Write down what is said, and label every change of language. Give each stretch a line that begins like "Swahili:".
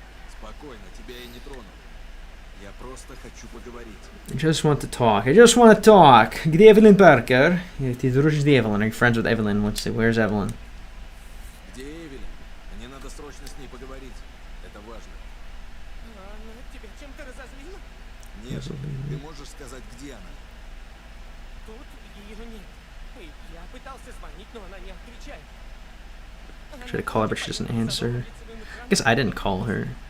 Russian: Спокойно, тебя я не трону. Я просто хочу поговорить.
English: I just want to talk.
Russian: Где Evelyn Parker? Ты дружишь с Evelyn.
English: Are you friends with Evelyn? Let's see, where's Evelyn?
Russian: Где Эвелин? Мне надо срочно с ней поговорить. Это важно. Она тебя чем-то разозлила? Нет, ты можешь сказать, где она? Тут ее нет. Я пытался звонить, но она не отвечает.
English: Try to call her, but she doesn't answer. I guess I didn't call her.